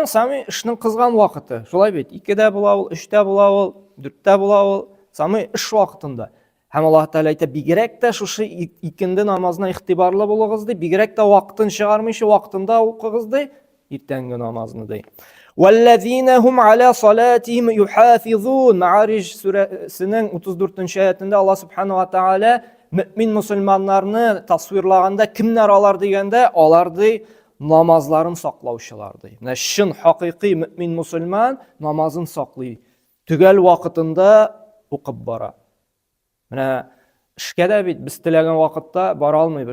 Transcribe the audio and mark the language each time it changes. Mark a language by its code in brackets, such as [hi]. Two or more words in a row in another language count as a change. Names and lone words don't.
[tt] Самый эшнең кызган вакыты. Шулай бит. 2дә була ул, 3дә була ул, 4дә була ул, самый эш вакытында. Һәм Аллаһ Тәгалә әйтә, бигрәк тә шушы икенде намазына игътибарлы булыгыз ди, бигрәк тә вакытын чыгармыйча вакытында укыгыз ди, иртәнге намазны ди. [ar] وَالَّذِينَ هُمْ عَلَى صَلَاتِهِمْ يُحَافِظُونَ. [tt] Мәгарij сүрәсенең 34-нче аятында Аллаһ Субханаһу ва Тәгалә мөмин мусульманнарны тасвирлаганда, кемнәр алар дигәндә, алар ди намазларын саклаучылар ди. Менә шын хакыйкый мөмин мусульман намазын саклый. Төгәл вакытында укып бара. Менә эшкә дә бит без теләгән вакытта бара алмыйбыз.